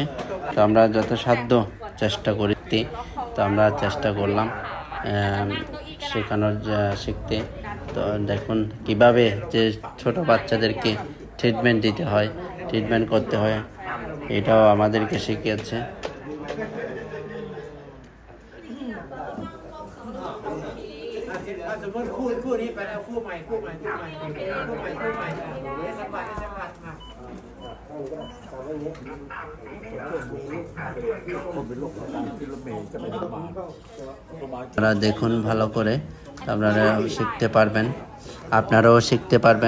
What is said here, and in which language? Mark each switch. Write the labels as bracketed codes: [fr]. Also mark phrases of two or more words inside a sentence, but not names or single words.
[bn] তো আমরা যথাসাধ্য চেষ্টা করতে, তো আমরা চেষ্টা করলাম শিখতে। তো দেখুন কিভাবে যে ছোট বাচ্চাদেরকে ট্রিটমেন্ট দিতে হয়, ট্রিটমেন্ট করতে হয়, এটাও আমাদেরকে শিখিয়েছে। [th] คู่นี้ไปแล้วคู่ใหม่ [bn] আপনারা দেখুন ভালো করে, আপনারা শিখতে পারবেন, আপনারাও শিখতে পারবেন।